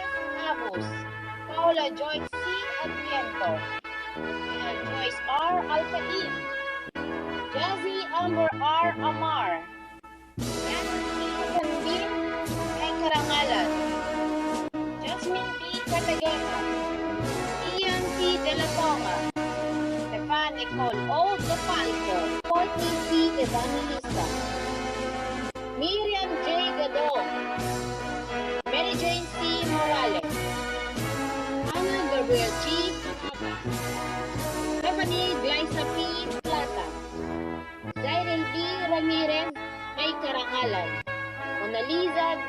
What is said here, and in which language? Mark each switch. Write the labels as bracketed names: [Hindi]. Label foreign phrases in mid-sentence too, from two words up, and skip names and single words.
[Filipino] Abus, Paula Joyce C. Adviento, Ina Joyce R. Alcain, Jazzy Amber R. Amar, Nathan B. may karangalan, Jasmine P. Cartagena, Ian T. De La Toma, Stefan Nicole O. De Falco, Courtney C. Evangelista, Miriam J. Gadon, Mary Jane C. Morales, Ana Gabriel G. Capata, Stephanie Glyza P. Plata, Zyril B. Ramirez, may karangalan, Mona Lisa D.